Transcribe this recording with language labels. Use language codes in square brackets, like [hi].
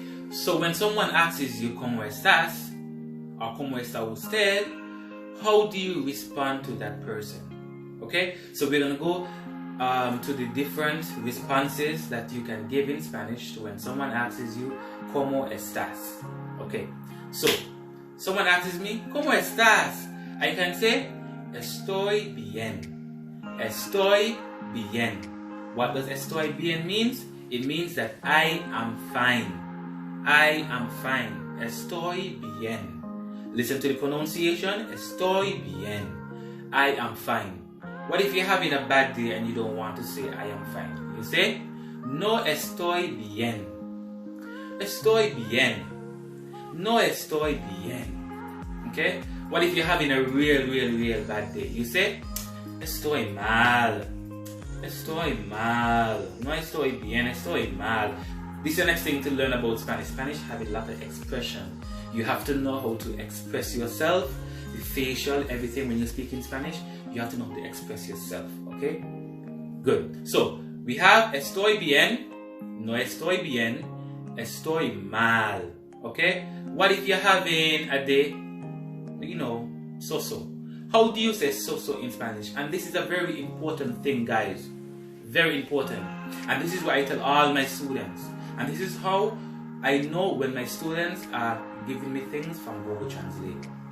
[en] So when someone asks you [es] ¿Cómo estás? Or ¿Cómo está usted? [en] How do you respond to that person? Okay, so we're gonna go to the different responses that you can give in Spanish when someone asks you [es] ¿Cómo estás? [en] Okay, so someone asks me [es] ¿Cómo estás? [en] I can say [es] estoy bien. Estoy bien. [en] What does [es] estoy bien [en] means? It means that I am fine. I am fine. [es] Estoy bien. [en] Listen to the pronunciation. [es] Estoy bien. [en] I am fine. What if you're having a bad day and you don't want to say I am fine? You say [es] no estoy bien. Estoy bien. No estoy bien. Okay? [en] What if you're having a real bad day? You say [es] estoy mal. Estoy mal. No estoy bien. Estoy mal. [en] This is the next thing to learn about Spanish. Spanish have a lot of expression. You have to know how to express yourself, the facial, everything when you speak in Spanish. You have to know how to express yourself, okay? Good. So, we have [es] estoy bien, no estoy bien, Estoy mal. Okay? [en] What if you're having a day, so-so? How do you say so-so in Spanish? And this is a very important thing, guys. Very important. And this is what I tell all my students. And this is how I know when my students are giving me things from Google Translate.